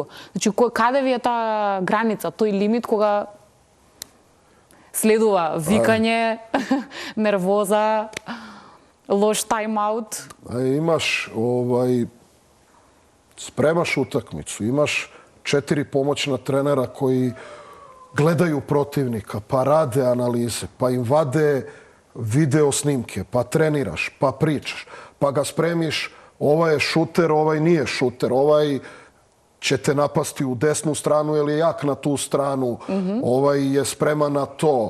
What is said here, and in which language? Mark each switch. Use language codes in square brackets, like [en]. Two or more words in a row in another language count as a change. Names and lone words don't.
[mk] Значи, каде ви е таа граница, тој лимит кога следува викање, нервоза, лош тайм-аут? [sr] Имаш, спремаш утакмицу, имаш 4 помоćna тренера кои gledaju protivnika, pa rade analize, pa im vade video snimke, pa treniraš, pa pričaš, pa ga spremiš, ovaj je šuter, ovaj nije šuter, ovaj će te napasti u desnu stranu ili je jak na tu stranu, ovaj je spreman na to.